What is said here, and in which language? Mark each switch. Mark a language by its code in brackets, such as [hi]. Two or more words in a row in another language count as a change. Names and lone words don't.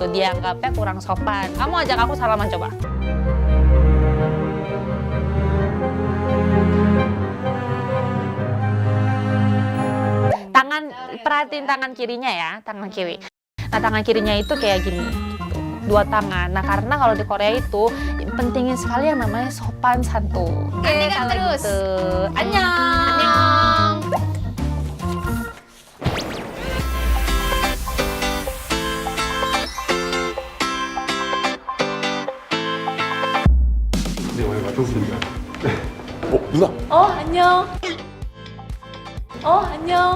[id] Dianggapnya kurang sopan. Kamu ajak aku salaman coba. Perhatiin tangan kirinya ya, tangan kiri. Nah, tangan kirinya itu kayak gini, gitu. Dua tangan. Nah, karena kalau di Korea itu pentingin sekali yang namanya sopan santun. Oke, kalau terus. gitu. [ko] Annyeong. Annyeong. 네, 오늘 맞췄습니다. 누나! 안녕. 안녕.